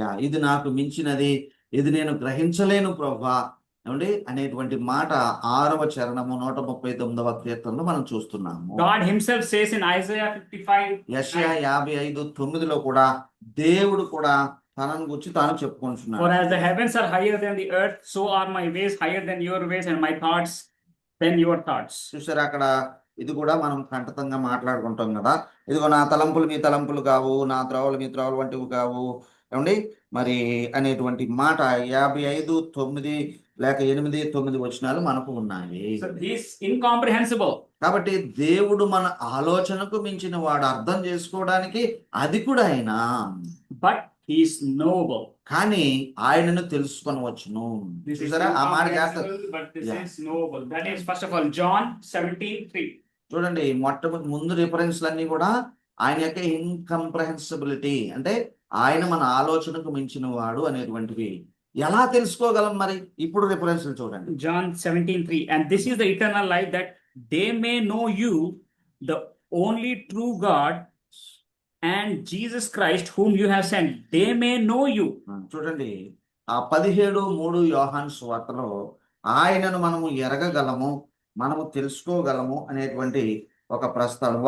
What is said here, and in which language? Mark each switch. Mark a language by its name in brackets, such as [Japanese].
[Telugu] ఇది నాకు మించినది, ఇది నేను గ్రహించలేను ప్రభువా ఏమండి అనేటువంటి మాట 6వ చరణము 139వ కీర్తనలో మనం చూస్తున్నాము. [English] God himself says in Isaiah 55. [Telugu] యెషయా 55:9లో కూడా దేవుడు కూడా తనను గురించి తాను [English] For [Telugu] చెప్పుకుంటున్నాడు. [English] as the heavens are higher than the earth, so are my ways higher than your ways, and my thoughts than your thoughts. [Telugu] చూసారా అక్కడ ఇది కూడా మనం కంఠతంగా మాట్లాడుకుంటాం కదా. ఇదిగో నా తలంపులు మీ తలంపులు కావు, నా త్రోవలు మీ త్రోవలు వంటివి కావు ఏమండి మరి అనేటువంటి మాట 55:9 లేక 8-9 వచనాలు మనకు ఉన్నాయి. [English] So this incomprehensible. [Telugu] కాబట్టి దేవుడు మన ఆలోచనకు మించిన వాడు, అర్థం చేసుకోవడానికి అది కూడా అయినా, [English] But he is knowable. [Telugu] కానీ ఆయనను తెలుసుకొనవచ్చును. [English] This is [Telugu] చూసారా ఆ మాట చేస్తారు. [English] incomprehensible, but this Yeah. is knowable. That is first of all John 17:3. [Telugu] చూడండి మొట్టమొదటి ముందు రిఫరెన్స్లన్నీ కూడా ఆయన యొక్క ఇన్కంప్రహెన్సిబిలిటీ అంటే ఆయన మన ఆలోచనకు మించిన వాడు అనేటువంటివి ఎలా తెలుసుకోగలం మరి? ఇప్పుడు రిఫరెన్స్లు చూడండి. [English] John 17:3. And this is the eternal life, that they may know you, the only true God, and Jesus Christ, whom you have sent. They may know you. [Telugu] చూడండి ఆ 17:3 యోహాను సువార్తలో ఆయనను మనము ఎరగగలము, మనము తెలుసుకోగలము అనేటువంటి ఒక ప్రస్తావన.